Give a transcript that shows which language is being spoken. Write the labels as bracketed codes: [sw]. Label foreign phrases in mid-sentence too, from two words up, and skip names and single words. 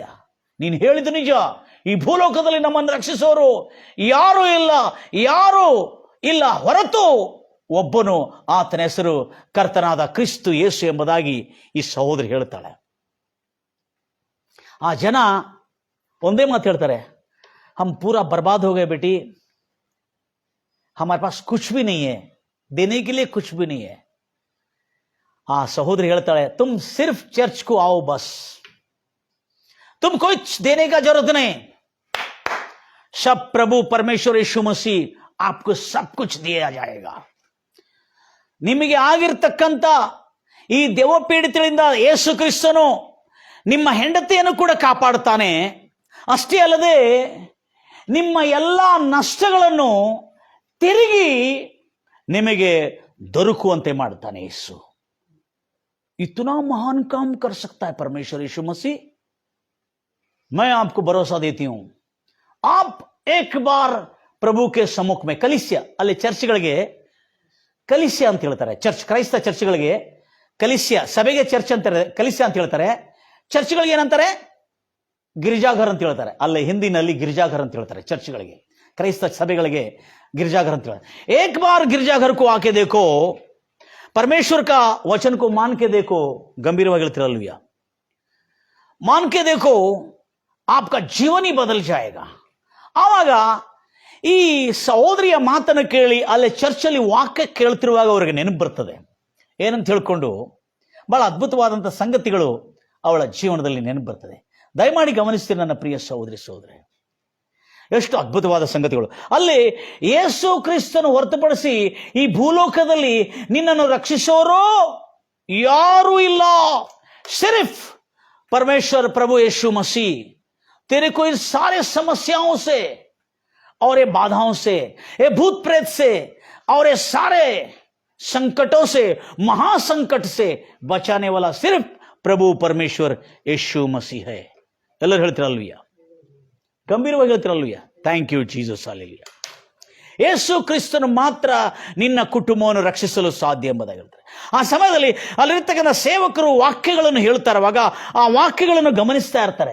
[kn] ನೀನು ಹೇಳಿದ ನಿಜ, ಈ ಭೂಲೋಕದಲ್ಲಿ ನಮ್ಮನ್ನು ರಕ್ಷಿಸೋರು ಯಾರೂ ಇಲ್ಲ ಹೊರತು ಒಬ್ಬನು, ಆತನ ಹೆಸರು ಕರ್ತನಾದ ಕ್ರಿಸ್ತು ಯೇಸು ಎಂಬುದಾಗಿ ಈ ಸಹೋದರಿ ಹೇಳ್ತಾಳೆ. ಆ ಜನ ಒಂದೇ ಮಾತು ಹೇಳ್ತಾರೆ, [hi] हम पूरा बर्बाद हो गये बेटी, हमारे पास कुछ भी नहीं है, देने के लिए कुछ भी नहीं है. [kn] ಆ ಸಹೋದರಿ ಹೇಳ್ತಾಳೆ, [hi] तुम सिर्फ चर्च को आओ बस, तुम कुछ देने का जरूरत नहीं, सब प्रभु परमेश्वर यीशु मसीह आपको सब कुछ दिया जाएगा. [kn] ನಿಮಗೆ ಆಗಿರ್ತಕ್ಕಂಥ ಈ ದೆವ್ವಪೀಡಿತರಿಂದ ಯೇಸು ಕ್ರಿಸ್ತನು ನಿಮ್ಮ ಹೆಂಡತಿಯನ್ನು ಕೂಡ ಕಾಪಾಡುತ್ತಾನೆ. ಅಷ್ಟೇ ಅಲ್ಲದೆ ನಿಮ್ಮ ಎಲ್ಲ ನಷ್ಟಗಳನ್ನು ತಿರುಗಿ ನಿಮಗೆ ದೊರಕುವಂತೆ ಮಾಡ್ತಾನೆ ಯೇಸು. [hi] इतना महान काम कर सकता है परमेश्वर यीशु मसीह. मैं आपको भरोसा देती हूं, आप एक बार प्रभु के सम्मुख में, [kn] ಕಲಿಸ್ಯ, ಅಲ್ಲಿ ಚರ್ಚ್ಗಳಿಗೆ ಕಲಿಸ್ಯ ಅಂತ ಹೇಳ್ತಾರೆ, ಚರ್ಚ್ ಕ್ರೈಸ್ತ ಚರ್ಚ್ಗಳಿಗೆ ಕಲಿಸ್ಯ, ಸಭೆಗೆ ಚರ್ಚ್ ಅಂತಾರೆ, ಕಲಿಸ್ಯ ಅಂತ ಹೇಳ್ತಾರೆ. ಚರ್ಚ್ಗಳಿಗೆ ಏನಂತಾರೆ? ಗಿರಿಜಾಘರ್ ಅಂತ ಹೇಳ್ತಾರೆ. ಅಲ್ಲೇ ಹಿಂದಿನಲ್ಲಿ ಗಿರಿಜಾಘರ್ ಅಂತ ಹೇಳ್ತಾರೆ ಚರ್ಚ್ಗಳಿಗೆ. ಕ್ರೈಸ್ತ ಸಭೆಗಳಿಗೆ गिरजाघर ಅಂತ ಹೇಳಿ. [hi] एक बार गिरजाघर को आके देखो, परमेश्वर का वचन को मान के देखो, [kn] ಗಂಭೀರವಾಗಿ ಹೇಳ್ತಿರಲ್ವಿಯ, [hi] मान के देखो, आपका जीवन ही बदल जाएगा. [kn] ಆವಾಗ ಈ ಸಹೋದರಿಯ ಮಾತನ್ನು ಕೇಳಿ ಅಲ್ಲಿ ಚರ್ಚಲ್ಲಿ ವಾಕ್ಯ ಕೇಳ್ತಿರುವಾಗ ಅವರಿಗೆ ನೆನಪು ಬರ್ತದೆ. ಏನಂತ ಹೇಳ್ಕೊಂಡು ಬಹಳ ಅದ್ಭುತವಾದಂಥ ಸಂಗತಿಗಳು ಅವಳ ಜೀವನದಲ್ಲಿ ನೆನಪು ಬರ್ತದೆ. ದಯಮಾಡಿ ಗಮನಿಸ್ತೀರಿ ನನ್ನ ಪ್ರಿಯ ಸಹೋದರಿ ಸಹೋದರಿ, ಎಷ್ಟು ಅದ್ಭುತವಾದ ಸಂಗತಿಗಳು. ಅಲ್ಲಿ ಯೇಸು ಕ್ರಿಸ್ತನು ಹೊರತುಪಡಿಸಿ ಈ ಭೂಲೋಕದಲ್ಲಿ ನಿನ್ನನ್ನು ರಕ್ಷಿಸೋರು ಯಾರೂ ಇಲ್ಲ. [hi] ಸಿರ್ಫ್ परमेश्वर प्रभु यीशु मसीह तेरे को इस सारे समस्याओं से और ये बाधाओं से, ये भूत प्रेत से और ये सारे संकटों से, महासंकट से बचाने वाला सिर्फ प्रभु परमेश्वर यीशु मसीह है. [kn] ಎಲ್ಲರೂ ಹೇಳ್ತಿರಲ್ವಿಯ, ಗಂಭೀರವಾಗಿ ಹೇಳ್ತಿರಲ್ವಿಯ. [en] thank you Jesus, hallelujah. [kn] ಯೇಸು ಕ್ರಿಸ್ತನು ಮಾತ್ರ ನಿನ್ನ ಕುಟುಂಬವನ್ನು ರಕ್ಷಿಸಲು ಸಾಧ್ಯ ಎಂಬುದಾಗಿ ಹೇಳ್ತಾರೆ. ಆ ಸಮಯದಲ್ಲಿ ಅಲ್ಲಿರ್ತಕ್ಕಂಥ ಸೇವಕರು ವಾಕ್ಯಗಳನ್ನು ಹೇಳ್ತಾ ಇರುವಾಗ ಆ ವಾಕ್ಯಗಳನ್ನು ಗಮನಿಸ್ತಾ ಇರ್ತಾರೆ.